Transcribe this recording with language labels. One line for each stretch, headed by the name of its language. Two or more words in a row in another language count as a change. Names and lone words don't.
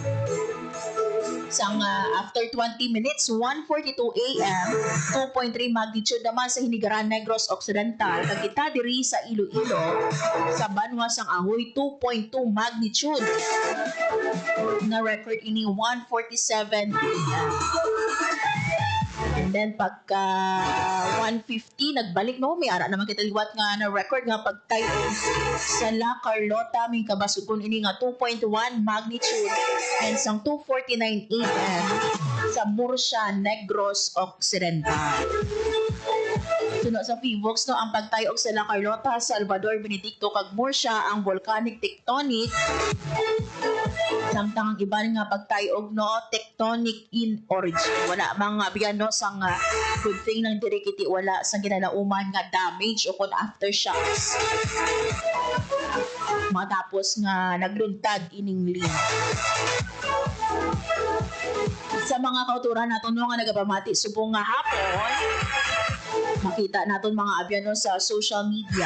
Hiligaynon: Sang after 20 minutes, 1:42 AM, 2.3 magnitude naman sa Hinigaran, Negros Occidental. Kag kita diri sa Iloilo, sa Banwa sang Ahoy, 2.2 magnitude. Na record ini 1:47 AM.
English: And then
Hiligaynon: pagka 1:50 nagbalik no, may ara naman kita liwat nga na record nga pagtayo sa La Carlota, may kabasugon ini nga 2.1 magnitude. And sang 2:49 AM sa Murcia, Negros Occidental. Sunod sa Fivox no, ang pagtayo sa La Carlota, Salvador Benedicto kag Murcia ang
English: volcanic tectonic.
Hiligaynon: Samtang ang iba nga pagtayog no,
English: tectonic in origin.
Hiligaynon: Wala mga biyan no sang
English: good thing
Hiligaynon: nang diri kiti wala sang ginalauman nga damage o kon aftershocks. Matapos nga nagluntad ining lin. Sa mga kauturan naton no, nga nagapamati subong nga hapon, makita naton mga abyan no, sa social media.